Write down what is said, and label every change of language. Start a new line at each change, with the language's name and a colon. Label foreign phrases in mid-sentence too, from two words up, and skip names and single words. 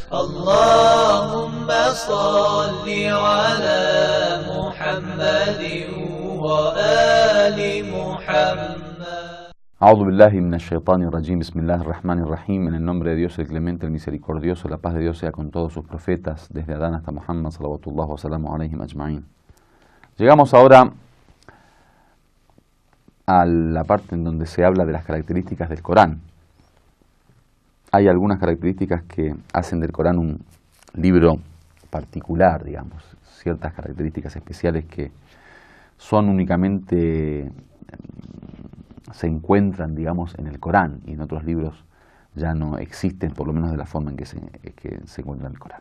Arabic: اللهم صل على محمد وآل محمد. أعوذ بالله من الشيطان الرجيم بسم الله الرحمن الرحيم.
Spanish: En el nombre de Dios, el clemente, el misericordioso, la paz de Dios sea con todos sus profetas, desde Adán hasta Muhammad,
Arabic: صلوات الله والسلام عليهم أجمعين.
Spanish: Llegamos ahora a la parte en donde se habla de las características del Corán. Hay algunas características que hacen del Corán un libro particular, digamos, ciertas características especiales que son únicamente se encuentran, digamos, en el Corán, y en otros libros ya no existen, por lo menos de la forma en que se encuentra en el Corán.